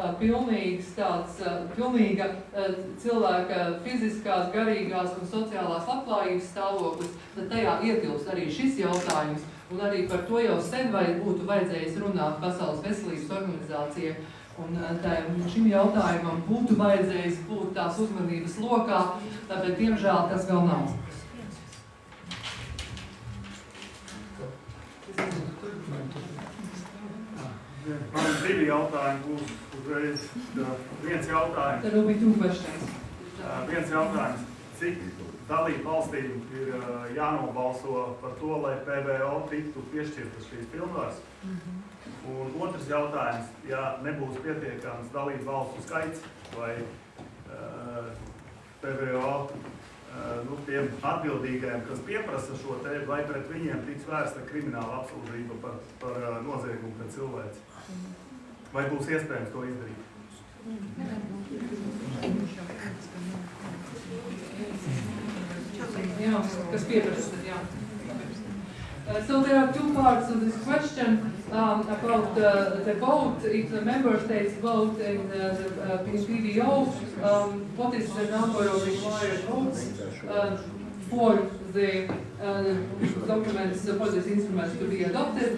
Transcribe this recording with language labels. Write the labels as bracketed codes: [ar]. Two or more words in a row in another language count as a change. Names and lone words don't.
[lv] pilnīga cilvēka fiziskās, garīgās un sociālās labklājības stāvoklis, tad tajā ietilpst arī šis jautājums, un arī par to jau sen būtu vajadzējis runāt Pasaules veselības organizācija, un šim jautājumam būtu vajadzējis būt tās uzmanības lokā, bet diemžēl tas vēl nav. Man ir divi jautājumi, būs uzreiz viens jautājums. [en] There will be two questions. [lv] Viens jautājums, cik dalību valstīm ir jānobalso par to, lai PVO tiktu piešķirtas šīs pilnvaras? Un otrs jautājums, ja nebūs pietiekams dalību valstu skaits vai PVO tiem atbildīgajiem, kas pieprasa šo te, vai pret viņiem tiks vērsta krimināla apsūdzība par noziegumu pret cilvēci? Vai būs iespējams to izdarīt? Jā, kas pieprasa, jā. [en] So there are two parts of this question about the vote. If the member states vote in PVO, what is the number of required votes for the documents, for these instruments to be adopted?